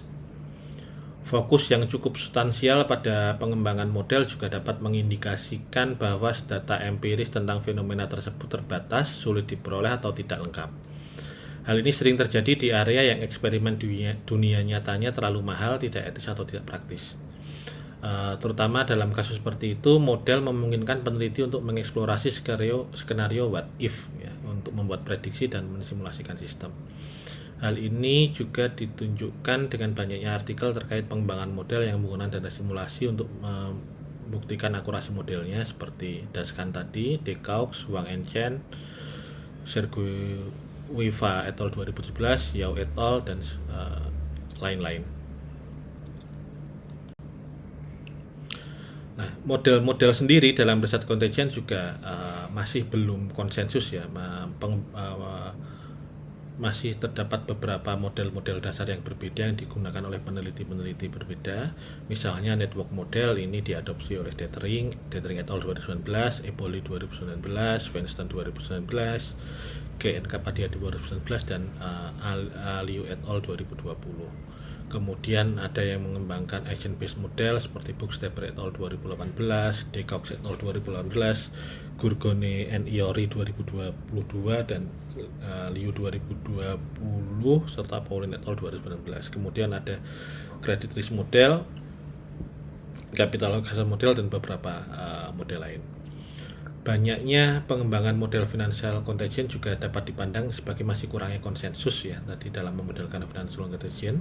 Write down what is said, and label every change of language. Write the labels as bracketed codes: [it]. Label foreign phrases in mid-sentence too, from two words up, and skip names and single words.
[id] Fokus yang cukup substansial pada pengembangan model juga dapat mengindikasikan bahwa data empiris tentang fenomena tersebut terbatas, sulit diperoleh, atau tidak lengkap. Hal ini sering terjadi di area yang eksperimen dunia nyatanya terlalu mahal, tidak etis, atau tidak praktis. Terutama dalam kasus seperti itu, model memungkinkan peneliti untuk mengeksplorasi skenario [en] what if [id] ya, untuk membuat prediksi dan mensimulasikan sistem. Hal ini juga ditunjukkan dengan banyaknya artikel terkait pengembangan model yang menggunakan data simulasi untuk membuktikan akurasi modelnya, seperti Daskan tadi, Dekaux, Wang and Chen, Sergey Wiva et al. 2017, Yao et al. Dan lain-lain. Nah, model-model sendiri dalam riset contagion juga masih belum konsensus ya. Masih terdapat beberapa model-model dasar yang berbeda yang digunakan oleh peneliti-peneliti berbeda. Misalnya [en] network model [id] ini diadopsi oleh Detering et al. 2019, Eboli 2019, Weinstein 2019, Gay and Kapadia 2019, dan Liu et al. 2020. Kemudian ada yang mengembangkan [en] agent-based model [id] seperti Bookstepper et al. 2018, Dekaux et al. 2018, Gurgone and Iori 2022, dan Liu 2020, serta Pauline et al. 2019. Kemudian ada [en] credit risk model, capital allocation model, [id] dan beberapa model lain. Banyaknya pengembangan model [en] financial contagion [id] juga dapat dipandang sebagai masih kurangnya konsensus ya tadi dalam memodelkan [en] financial contagion.